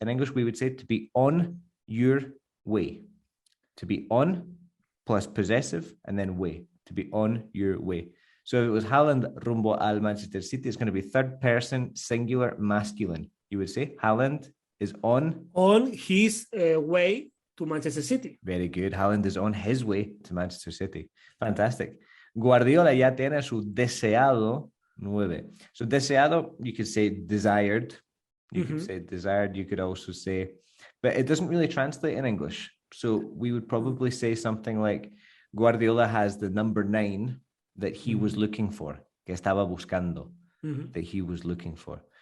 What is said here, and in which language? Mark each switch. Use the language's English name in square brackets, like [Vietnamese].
[English] In English, we would say to be on your way. To be on plus possessive and then way. To be on your way. So if it was Haaland [Spanish] rumbo al [English] Manchester City, it's going to be third person, singular, masculine. You would say Haaland is on his way to Manchester City. Very good. Haaland is on his way to Manchester City. Fantastic. [Spanish] Guardiola ya tiene su deseado 9. [English] So deseado, you could say desired. You could say desired. You could also say, but it doesn't really translate in English. So we would probably say something like Guardiola has the number 9 that he was looking for, [Spanish] que estaba buscando, [English] that he was looking for.